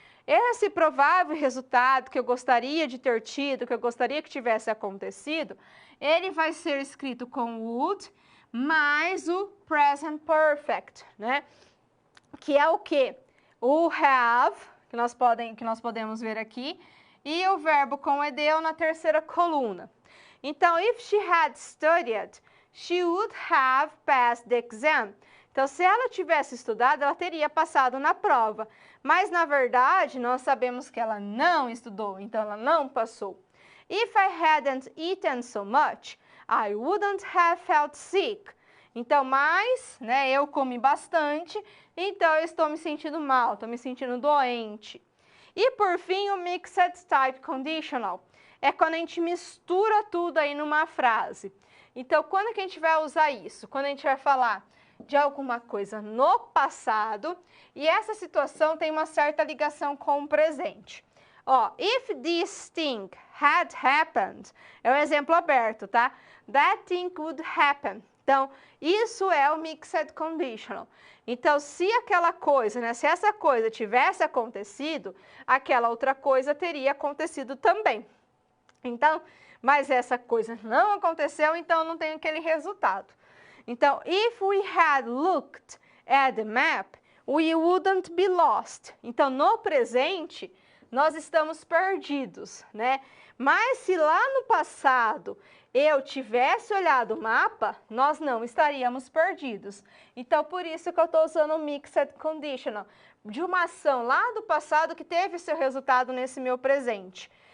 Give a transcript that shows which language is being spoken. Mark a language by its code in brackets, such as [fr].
[pt] Esse provável resultado que eu gostaria de ter tido, que eu gostaria que tivesse acontecido, ele vai ser escrito com would mais o present perfect, né? Que é o quê? O have, que nós podemos ver aqui, e o verbo com ed na terceira coluna. Então, [en] if she had studied, she would have passed the exam. [pt] Então, se ela tivesse estudado, ela teria passado na prova. Mas, na verdade, nós sabemos que ela não estudou, então ela não passou. [en] If I hadn't eaten so much, I wouldn't have felt sick. [pt] Então, né, eu comi bastante, então eu estou me sentindo mal, estou me sentindo doente. E, por fim, o mixed type conditional. É quando a gente mistura tudo aí numa frase. Então, quando que a gente vai usar isso? Quando a gente vai falar de alguma coisa no passado, e essa situação tem uma certa ligação com o presente. Ó, [en] if this thing had happened, [pt] é um exemplo aberto, tá? [en] That thing would happen. [pt] Então, isso é o mixed conditional. Então, se aquela coisa, né, se essa coisa tivesse acontecido, aquela outra coisa teria acontecido também. Então, mas essa coisa não aconteceu, então não tem aquele resultado. Então, [en] if we had looked at the map, we wouldn't be lost. [pt] Então, no presente, nós estamos perdidos, né? Mas se lá no passado eu tivesse olhado o mapa, nós não estaríamos perdidos. Então, por isso que eu estou usando o mixed conditional, de uma ação lá do passado que teve seu resultado nesse meu presente.